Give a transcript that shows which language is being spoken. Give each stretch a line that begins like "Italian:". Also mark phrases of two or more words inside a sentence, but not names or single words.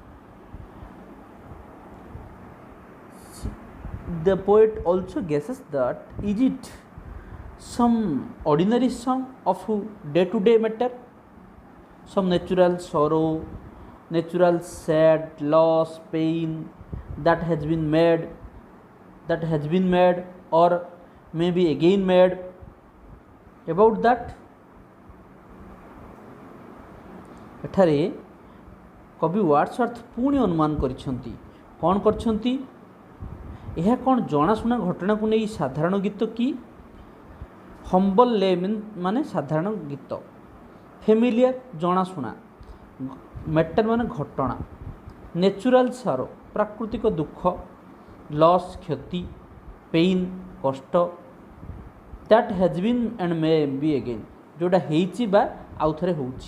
English: The poet also guesses that is it some ordinary song of day to day matter, some natural sorrow, natural sad, loss, pain that has been made or maybe again made, about that.
Odia: ଏଠାରେ କବି ୱାର୍ଡସୱର୍ଥ ପୁଣି ଅନୁମାନ କରିଛନ୍ତି, କ'ଣ କରିଛନ୍ତି? ଏହା କ'ଣ ଜଣାଶୁଣା ଘଟଣାକୁ ନେଇ ସାଧାରଣ ଗୀତ କି? ହମ୍ବଲ୍ ମାନେ ସାଧାରଣ ଗୀତ, ଫେମିଲିଆର ଜଣାଶୁଣା, ମ୍ୟାଟର ମାନେ ଘଟଣା,
English: natural sorrow
Odia: ପ୍ରାକୃତିକ ଦୁଃଖ, ଲସ୍ କ୍ଷତି, ପେଇନ୍ କଷ୍ଟ,
English: that has been and may be again
Odia: ଯେଉଁଟା ହେଇଛି ବା ଆଉ ଥରେ ହେଉଛି।